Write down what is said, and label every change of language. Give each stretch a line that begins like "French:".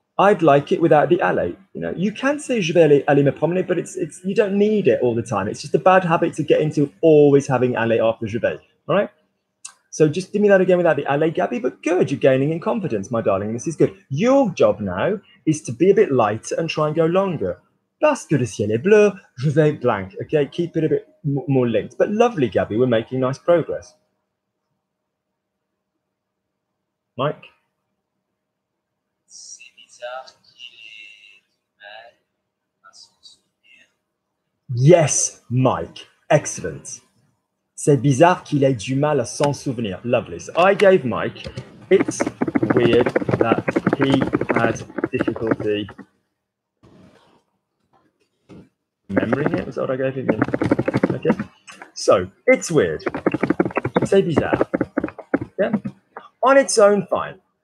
English: I'd like it without the aller. You know, you can say
French: je vais aller me promener,
English: but it's you don't need it all the time. It's just a bad habit to get into, always having aller after je vais. All right. So just give me that again without the aller, Gabby, but good. You're gaining in confidence, my darling. This is good. Your job now is to be a bit lighter and try and go longer.
French: Parce que le ciel est bleu, je vais blank.
English: Okay, keep it a bit more linked. But lovely, Gabby. We're making nice progress. Mike?
French: C'est bizarre qu'il ait du mal à s'en souvenir.
English: Yes, Mike. Excellent.
French: C'est bizarre qu'il ait du mal à s'en souvenir.
English: Lovely. So I gave Mike, it's weird that he had difficulty remembering it. Was that what I gave him? Okay. So it's weird.
French: C'est bizarre.
English: Yeah. On its own, fine.